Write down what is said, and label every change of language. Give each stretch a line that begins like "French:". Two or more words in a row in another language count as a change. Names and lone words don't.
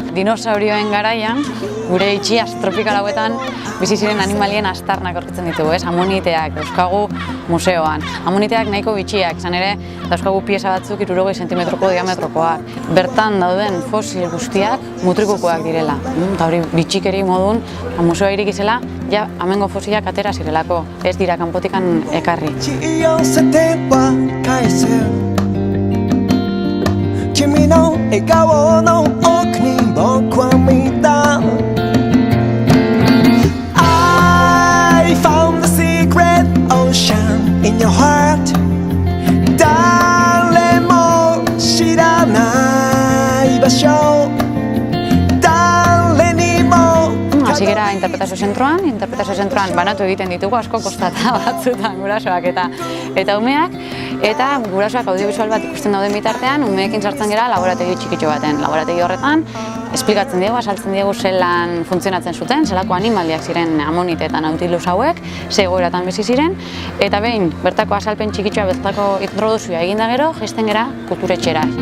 Basque: Dinosaurioen garaian, gure itxias tropikal hauetan bizi ziren animalien aztarnak aurkitzen ditugu, amoniteak dauzkagu museoan. Amoniteak nahiko bitxiak, izan ere dauzkagu pieza batzuk 60 zentimetroko diametrokoak. Bertan dauden fosil guztiak mutrikukoak direla. Eta hori bitxikeri modun, museoa irikizela, ja amengo fosilak atera zirelako, ez dira kanpotikan ekarri.
Japanese: 君の笑顔の奥に僕は見た
English: I found the secret ocean in your heart
Japanese: 誰も知らない場所
Basque: Hasi gera interpretazio zentroan banatu egiten ditugu asko kostata batzutan gurasoak eta umeak, eta gurasoak audiovisual bat ikusten dauden bitartean, umeekin sartzen gera laborategi txikitxo baten. Laborategi horretan, esplikatzen diegu, asaltzen diegu zelan funtzionatzen zuten, zelako animaliak ziren Amonite eta Nautilus hauek, ze egoeratan bizi ziren, eta behin bertako asalpen txikitxoa, bertako introduzioa eginda gero, jaisten gera kulturetxera.